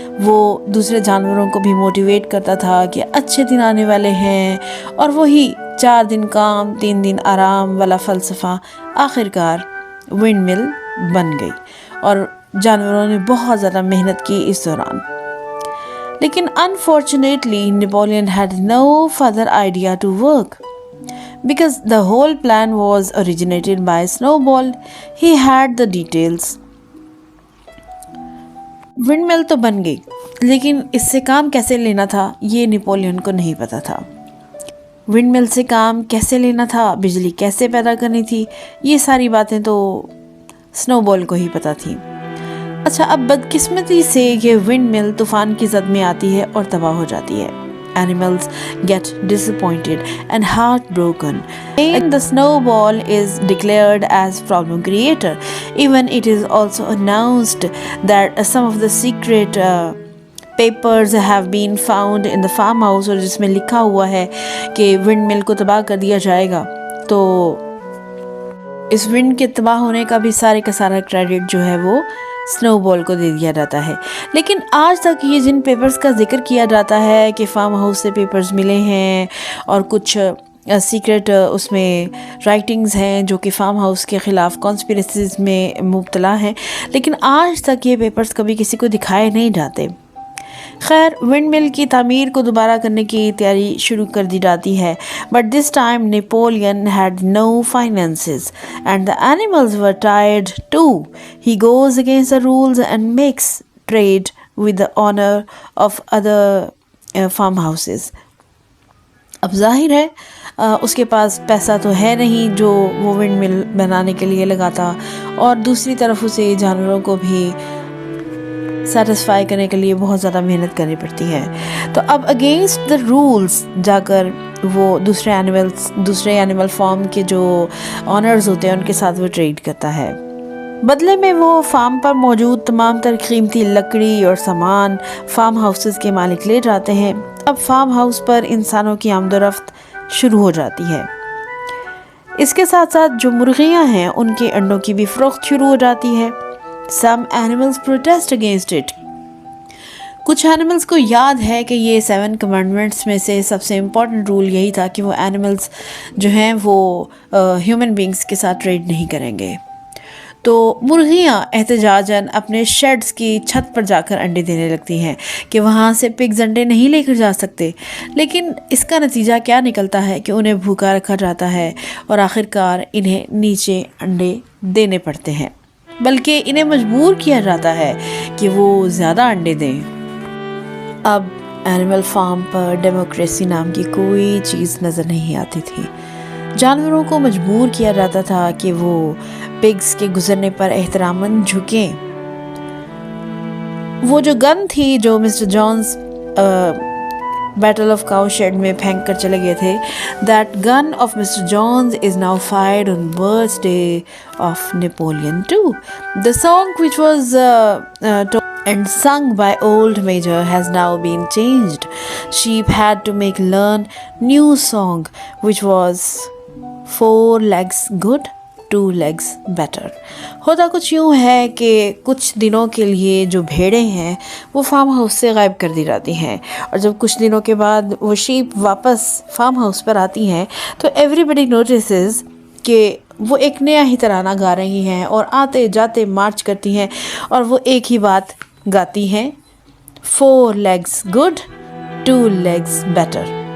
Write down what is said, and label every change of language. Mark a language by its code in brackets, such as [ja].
[ur] وہ دوسرے جانوروں کو بھی موٹیویٹ کرتا تھا کہ اچھے دن آنے والے ہیں، اور وہی 4 دن کام 3 دن آرام والا فلسفہ آخرکار ونڈ مل بن گئی اور جانوروں نے بہت زیادہ محنت کی اس دوران. [en] لیکن unfortunately Napoleon had no further idea to work because the whole plan was originated by Snowball. He had the details. [ur] ونڈ مل تو بن گئی، لیکن اس سے کام کیسے لینا تھا یہ نیپولین کو نہیں پتا تھا. ونڈ مل سے کام کیسے لینا تھا، بجلی کیسے پیدا کرنی تھی، یہ ساری باتیں تو سنو بال کو ہی پتا تھی. اچھا اب بدقسمتی سے یہ ونڈ مل طوفان کی زد میں آتی ہے اور تباہ ہو جاتی ہے. [en] Animals get disappointed and heartbroken. And the snowball is declared as problem creator. Even it is also announced that some of the secret papers have been found in the farmhouse, [ur] اور جس میں لکھا ہوا ہے کہ ونڈ مل کو تباہ کر دیا جائے گا. تو اس ونڈ کے تباہ ہونے کا بھی سارے کا سارا کریڈٹ جو ہے وہ سنو بال کو دے دیا جاتا ہے. لیکن آج تک یہ جن پیپرز کا ذکر کیا جاتا ہے کہ فارم ہاؤس سے پیپرز ملے ہیں اور کچھ سیکرٹ اس میں رائٹنگز ہیں جو کہ فارم ہاؤس کے خلاف کانسپیریسیز میں مبتلا ہیں، لیکن آج تک یہ پیپرز کبھی کسی کو دکھائے نہیں جاتے. خیر ونڈ مل کی تعمیر کو دوبارہ کرنے کی تیاری شروع کر دی جاتی ہے، [en] But this time Napoleon had no finances and the animals were tired too. He goes against the rules and makes trade with the owner of other farmhouses. [ur] اب ظاہر ہے اس کے پاس پیسہ تو ہے نہیں جو وہ ونڈ مل بنانے کے لیے لگاتا، اور دوسری طرف اسے جانوروں کو بھی سیٹسفائی کرنے کے لیے بہت زیادہ محنت کرنی پڑتی ہے. تو اب اگینسٹ دا رولز جا کر وہ دوسرے اینیمل فارم کے جو آنرز ہوتے ہیں ان کے ساتھ وہ ٹریڈ کرتا ہے. بدلے میں وہ فارم پر موجود تمام تر قیمتی لکڑی اور سامان فارم ہاؤسز کے مالک لے جاتے ہیں. اب فارم ہاؤس پر انسانوں کی آمد و رفت شروع ہو جاتی ہے. اس کے ساتھ ساتھ جو مرغیاں ہیں ان کے انڈوں کی بھی فروخت شروع ہو جاتی ہے. [en] Some animals protest against it. [ur] کچھ اینیملز کو یاد ہے کہ یہ 7 کمانڈمنٹس میں سے سب سے امپورٹنٹ رول یہی تھا کہ وہ اینیملز جو ہیں وہ ہیومن بینگز کے ساتھ ٹریڈ نہیں کریں گے. تو مرغیاں احتجاجاً اپنے شیڈز کی چھت پر جا کر انڈے دینے لگتی ہیں کہ وہاں سے پگز انڈے نہیں لے کر جا سکتے، لیکن اس کا نتیجہ کیا نکلتا ہے کہ انہیں بھوکا رکھا جاتا ہے اور آخرکار انہیں نیچے انڈے دینے پڑتے ہیں، بلکہ انہیں مجبور کیا جاتا ہے کہ وہ زیادہ انڈے دیں۔ اب اینیمل فارم پر ڈیموکریسی نام کی کوئی چیز نظر نہیں آتی تھی۔ جانوروں کو مجبور کیا جاتا تھا کہ وہ پگز کے گزرنے پر احتراماً جھکیں۔ وہ جو گن تھی جو mister Jones battle of cow shade میں پھینک کر چلے گئے تھے، [en] that gun of Mr. Jones is now fired on birthday of Napoleon II. The song which was and sung by old Major has now been changed. Sheep had to learn new song which was 4 legs good, 2 legs better. [ur] ہوتا کچھ یوں ہے کہ کچھ دنوں کے لیے جو بھیڑیں ہیں وہ فارم ہاؤس سے غائب کر دی جاتی ہیں، اور جب کچھ دنوں کے بعد وہ شیپ واپس فارم ہاؤس پر آتی ہیں تو [en] everybody notices [ur] کہ وہ ایک نیا ہی ترانہ گا رہی ہیں اور آتے جاتے مارچ کرتی ہیں، اور وہ ایک ہی بات گاتی ہیں، [en] 4 legs good, 2 legs better.